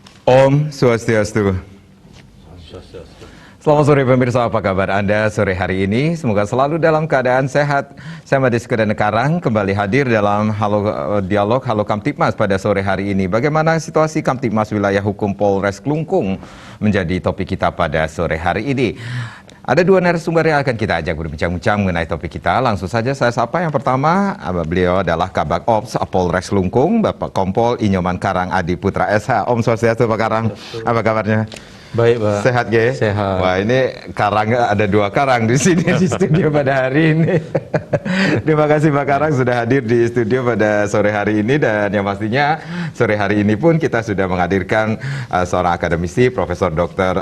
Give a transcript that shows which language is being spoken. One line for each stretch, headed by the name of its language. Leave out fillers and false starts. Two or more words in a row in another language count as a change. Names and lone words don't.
Balinese: Om Swastiastu.
Indonesian: Selamat sore pemirsa, apa kabar Anda sore hari ini? Semoga selalu dalam keadaan sehat. Saya Made Sukadana Karang kembali hadir dalam dialog Halo Kamtibmas pada sore hari ini. Bagaimana situasi Kamtibmas wilayah hukum Polres Klungkung menjadi topik kita pada sore hari ini. Ada dua narasumber yang akan kita ajak berbincang-bincang mengenai topik kita. Langsung saja saya sapa yang pertama, beliau adalah Kabak Ops Polres Klungkung, Bapak Kompol Inyoman Karang Adi Putra SH.
Balinese: Om Swastiastu
Indonesian: Pak Karang, apa kabarnya? Baik, Pak. Sehat, Ge? Sehat. Wah, ini Karang, ada dua Karang di sini di studio pada hari ini. Terima kasih Pak Karang sudah hadir di studio pada sore hari ini, dan yang pastinya sore hari ini pun kita sudah menghadirkan seorang akademisi, Profesor Dr.